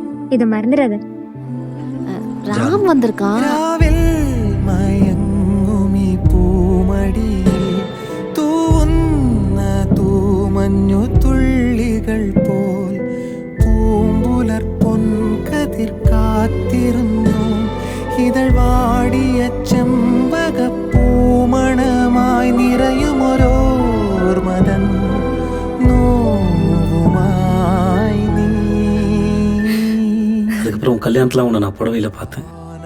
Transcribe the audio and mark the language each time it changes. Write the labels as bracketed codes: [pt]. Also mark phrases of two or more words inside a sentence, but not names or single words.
[ta] இதை மறந்துடாத. ராம் வந்திருக்கான். [ml] മയങ്ങുമി പൂമടിയിൽ തൂവുന്ന തൂമഞ്ഞു തുള്ളികൾ പോൽ പൂമ്പുലർ പൊൻകതിർ കാത്തിരുന്നു ഇതൾ വാടിയ ചെമ്പക പൂമണമായി നിറയുമൊരോർമതൻ നോവുമായി നീ. [ta] அதுக்கப்புறம் கல்யாணத்தில் உன்னை நான் புடவையில் பார்த்தேன்.